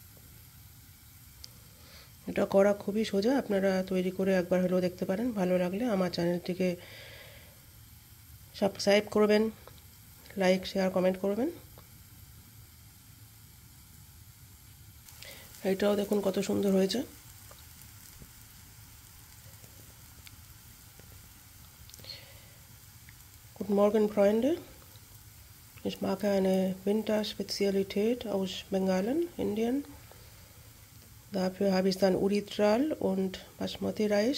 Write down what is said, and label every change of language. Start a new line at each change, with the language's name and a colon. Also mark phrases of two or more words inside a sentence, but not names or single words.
Bangla: এটা করা খুবই সোজা, আপনারা তৈরি করে একবার হলেও দেখতে পারেন। ভালো লাগলে আমার চ্যানেলটিকে সাবস্ক্রাইব করবেন, লাইক শেয়ার কমেন্ট করবেন। এটাও দেখুন কত সুন্দর হয়েছে।
German: Guten Morgen, Freunde. Ich mache eine Winterspezialität aus Bengalen, Indien. Dafür habe ich dann Urid Dal und Basmati Reis.